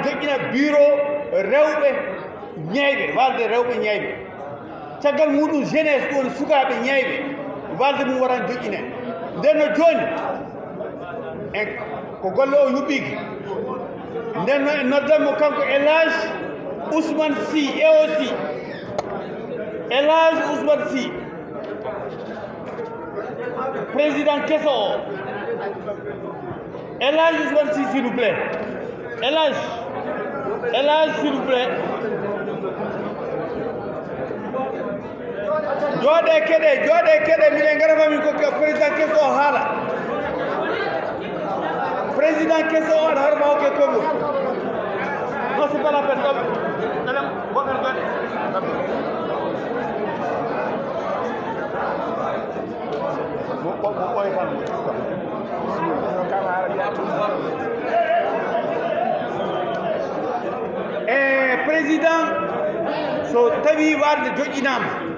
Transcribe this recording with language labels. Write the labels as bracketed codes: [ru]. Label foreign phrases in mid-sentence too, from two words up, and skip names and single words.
[ff] joƴƴina biro rewɓe ñeeyɓe walde rewɓe ñeeyɓe caggal muɗum jeunesse ɗum woni sukaaɓe ñeeyɓe walde mum waran joƴƴine nden no jooni en ko golle o yuɓɓiki nden no en noddanmo kanko Elage Ousmane Sy e aussi Elage Ousmane Sy président kesso o Elage Ousmane Sy [fr] s'il vous plaît [ff] Elage [fr] s'il vous plaît [ff] jooɗe keɗe miɗen garafami ko président kesso o haala président kesso o aɗa harma hokke konngol non [fr] c'est pas la peine [ff] ɗoɓe ɗaɗam woɗɗata jooɗe ɓoye tan président so tawi warde joƴƴinama